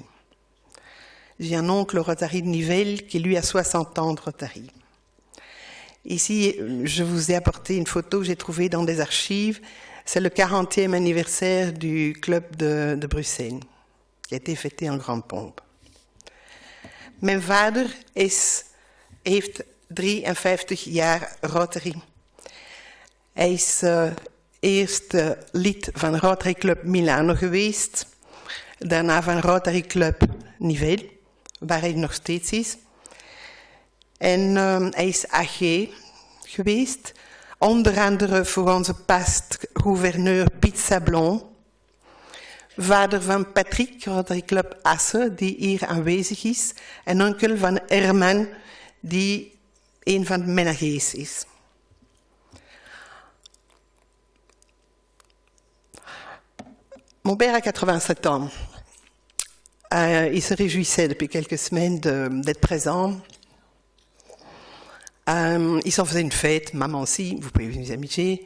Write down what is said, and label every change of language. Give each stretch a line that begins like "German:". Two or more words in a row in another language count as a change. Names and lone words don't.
French: J'ai un oncle au Rotary de Nivelles qui lui a 60 ans de Rotary. Ici, je vous ai apporté une photo que j'ai trouvée dans des archives. C'est le 40e anniversaire du club de Bruxelles, qui a été fêté en grande pompe.
Dutch: Mijn vader heeft 53 jaar Rotary. Hij is eerst lid van Rotary Club Milano geweest, daarna van Rotary Club Nivelles, waar hij nog steeds is. En hij is AG geweest, onder andere voor onze past-gouverneur Piet Sablon, vader van Patrick, Rotary Club Asse, die hier aanwezig is, en onkel van Herman, die een van de menagers is.
French: Mon père a 87 ans. Il se réjouissait depuis quelques semaines d'être présent. Il s'en faisait une fête, maman aussi, vous pouvez vous amuser.